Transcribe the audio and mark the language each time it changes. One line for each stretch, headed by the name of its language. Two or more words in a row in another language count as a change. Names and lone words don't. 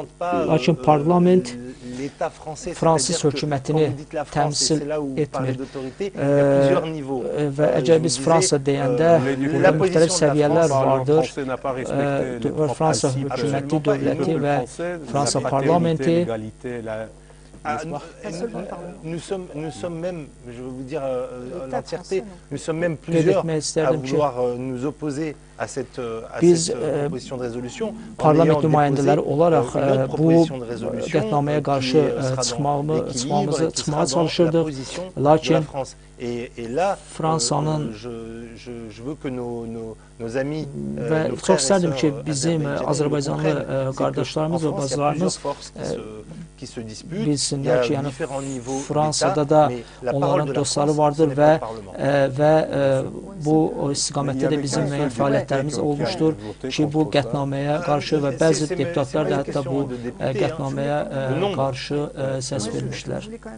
Azerbaijani: Lakin parlament Fransız hökumətini təmsil etmir. Və əgər biz Fransa deyəndə burada müxtəlif səviyyələr vardır. Fransa hökuməti, dövləti və Fransa parlamenti.
French: Nous sommes même, je veux vous dire l'entièreté, nous sommes même plusieurs à vouloir nous opposer à cette proposition de résolution.
Azerbaijani: Parlament nümayəndələri olaraq bu qətnaməyə qarşı çıxmağa çalışırdıq. Lakin Fransanın və çox istərdim ki, bizim Azərbaycanlı qardaşlarımız və bacılarımız bilsinlər ki, yəni Fransada da onların dostları vardır və bu istiqamətdə də bizim müəyyən fəaliyyətlərimiz olmuşdur ki, bu qətnaməyə qarşı və bəzi deputatlar da hətta bu qətnaməyə qarşı səs vermişlər.